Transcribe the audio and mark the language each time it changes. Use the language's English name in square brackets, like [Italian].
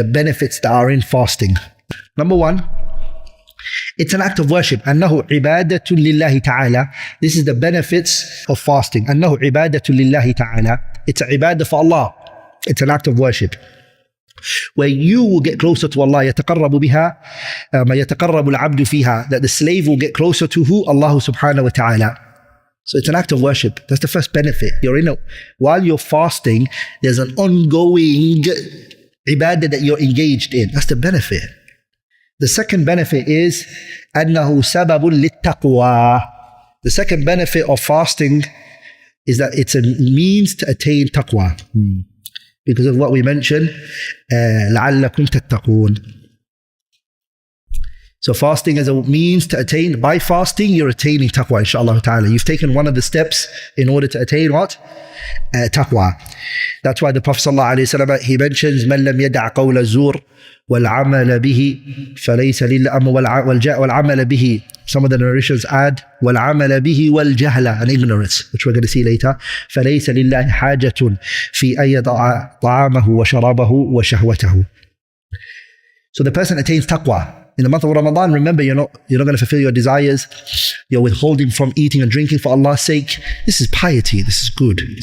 [English] the benefits that are in fasting. Number one, it's an act of worship. [Arabic] أنه عبادة لله تعالى. [English] This is the benefits of fasting. [Arabic] أنه عبادة لله تعالى. [English] It's a ibadah for Allah. It's an act of worship, where you will get closer to Allah. [Arabic] يتقرب بها ما يتقرب العبد فيها. [English] That the slave will get closer to who? Allah subhanahu wa ta'ala. So it's an act of worship. That's the first benefit. While you're fasting, there's an ongoing ibadah that you're engaged in. That's the benefit. The second benefit is [Arabic] أنه سبب للتقوى. [English] The second benefit of fasting is that it's a means to attain taqwa. Because of what we mentioned, [Arabic] لعلكم تتقون. [English] So fasting is a means to attain. By fasting, you're attaining taqwa, inshaAllah ta'ala. You've taken one of the steps in order to attain what? Taqwa. That's why the Prophet ﷺ, he mentions, [Arabic] مَنْ لَمْ يَدَعْ قَوْلَ الزُّورِ وَالْعَمَلَ بِهِ فَلَيْسَ وَالْعَمَلَ بِهِ. [English] Some of the narrations add [Arabic] وَالْعَمَلَ بِهِ وَالْجَهْلَ, [English] and ignorance, which we're going to see later. [Arabic] فَلَيْسَ لِلَّهِ حَاجَةٌ فِي أَن يَضَعَ طَعَامَهُ وَشَرَابَهُ وَشَهْوَتَهُ. [English] So the person attains taqwa. In the month of Ramadan, remember, you're not going to fulfill your desires. You're withholding from eating and drinking for Allah's sake. This is piety. This is good.